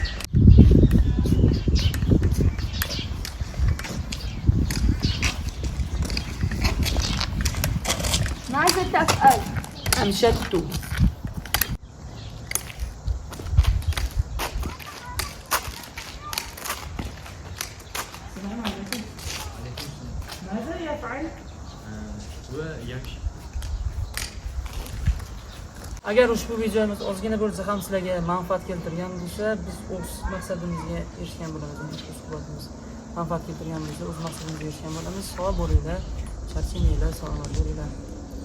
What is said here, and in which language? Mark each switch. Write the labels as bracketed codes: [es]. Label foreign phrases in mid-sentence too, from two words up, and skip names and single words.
[ar] ماذا تفعل؟ أنشدت. السلام عليكم. ماذا يفعل؟ هو يمشي. [uz] Agar ushbu videomiz ozgina bo'lsa ham sizlarga manfaat keltirgan bo'lsa, biz o'z maqsadimizga erishgan bo'lamiz. Ushbu suhbatimiz manfaat keltirgan bo'lsa, o'z maqsadimizga erishgan bo'lamiz. Sog' bo'linglar, charchamanglar, salomat bo'linglar.